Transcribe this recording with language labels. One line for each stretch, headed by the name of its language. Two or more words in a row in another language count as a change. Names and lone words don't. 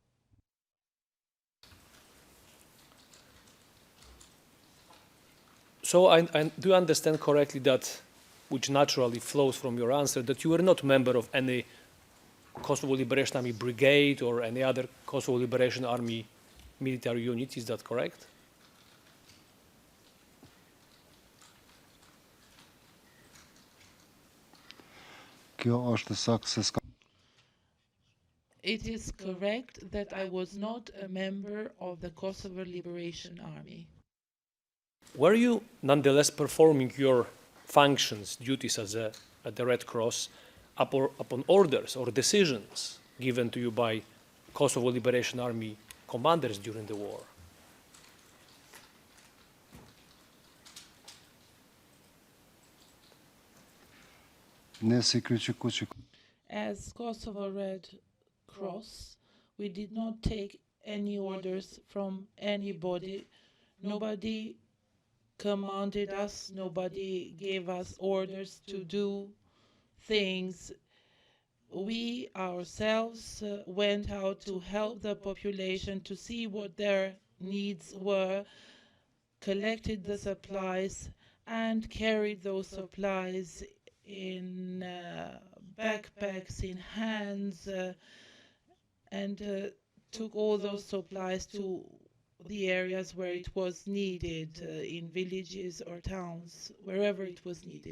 English: So I do understand correctly that, which naturally flows from your answer, that you were not a member of any Kosovo Liberation Army brigade or any other Kosovo Liberation Army military unit. Is that correct?
Albanian: Kjo është sakt se s'ka.
English: It is correct that I was not a member of the Kosovo Liberation Army. Were you nonetheless performing your functions, duties at the Red Cross upon orders or decisions given to you by Kosovo Liberation Army commanders during the war?
Albanian: Ne si kryqëku që
English: As Kosovo Red Cross, we did not take any orders from anybody. Nobody commanded us, nobody gave us orders to do things. We ourselves went out to help the population, to see what their needs were, collected the supplies and carried those supplies in backpacks, in hands, and took all those supplies to the areas where it was needed, in villages or towns, wherever it was needed.